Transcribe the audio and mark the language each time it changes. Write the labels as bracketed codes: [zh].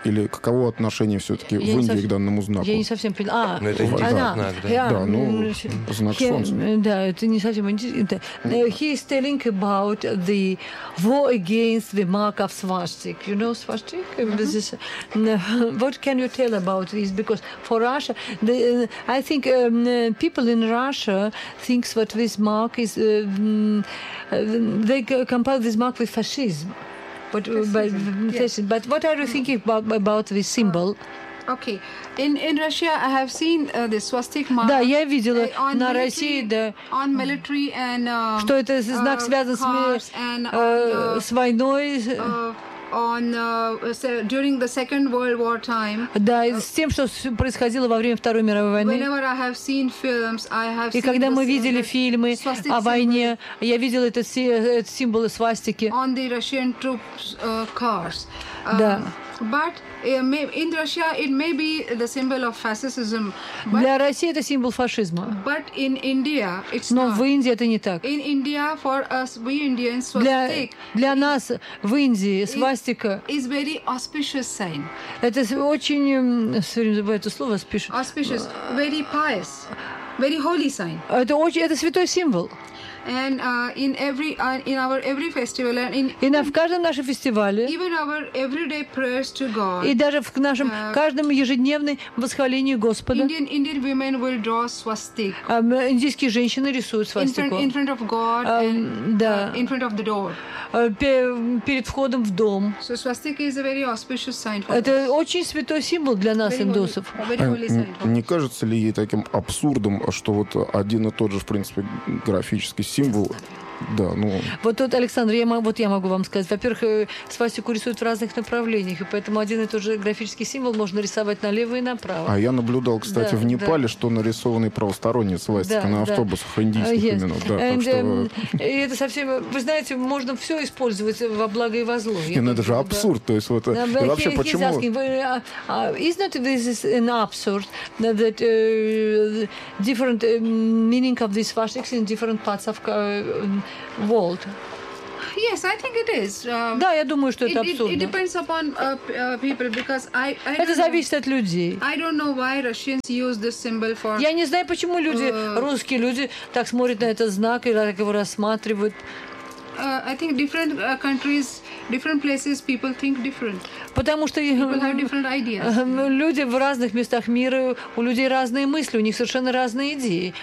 [ru] Или каково отношение все-таки в Индии к данному знаку? Я не совсем поняла. Ну, это индийский знак, да? Да, ну, знак солнца. Да, это не совсем интересно. [en] He is telling about the war against the mark of swastika. You know swastika? This is, what can you tell about this? Because for Russia, the, I think people in Russia think that this mark is... they compare this mark with fascism. But but what are you thinking about this symbol? Okay, in Russia I have seen the swastika mark. [ru] Да, я видела на России, да. [en] On military and [ru] что это знак связан с с войной. [en] On during the Second World War time. [ru] Да, с тем, что происходило во время Второй мировой войны. [en] Whenever I have seen films, I have seen. [ru] И когда мы видели фильмы о войне, я видела этот символ свастики. [en] On the Russian troops cars. [ru] Да. [en] But in Russia it may be the symbol of fascism. [ru] Для России это символ фашизма. [en] But in India it's [ru] Но [en] not. [ru] Но в Индии это не так. [en] In India for us we Indians swastika. [ru] Для нас в Индии свастика. [en] Is very auspicious sign. [ru] Это очень, сегодня забываю это слово, [en] auspicious. Auspicious, very pious, very holy sign. [ru] Это очень, это святой символ. [en] And in every in our every festival and in [ru] в каждом нашем фестивале, [en] even our everyday prayers to God, [ru] и даже в нашем каждом ежедневном восхвалении Господа, [en] Indian women will draw swastika. [ru] Индийские женщины рисуют свастику. [en] In front of God in front of the door. [ru] Перед входом в дом. [en] So swastika is a very auspicious sign for [ru] Это [en] us. [ru] Очень святой символ для нас, [en] very [ru] индусов. [en] Holy, very holy sign [ru] не кажется ли ей таким абсурдом, что вот один и тот же, в принципе, графический символ? Да, ну... Вот тут, Александр, я могу вам сказать. Во-первых, свастику рисуют в разных направлениях, и поэтому один и тот же графический символ можно рисовать налево и направо. А я наблюдал, кстати, в Непале, что нарисованы правосторонние свастики на автобусах индийских именно. Да, [en] and, [ru] и это совсем... Вы знаете, можно все использовать во благо и во зло. И это же абсурд. То есть, вот, и вообще, почему... [en] Is not this an absurd that different meaning of these swastikas in different parts of... World. yes, I think it is. [ru] Да, я думаю, что это абсурдно. [en] It depends upon people because I [ru] это зависит от людей. [en] I don't know why Russians use this symbol for. [ru] Я не знаю, почему люди, русские люди, так смотрят на этот знак и так его рассматривают. [en] I think different countries, different places, people think different. [ru] Потому что люди в разных местах мира, у людей разные мысли, у них совершенно разные идеи.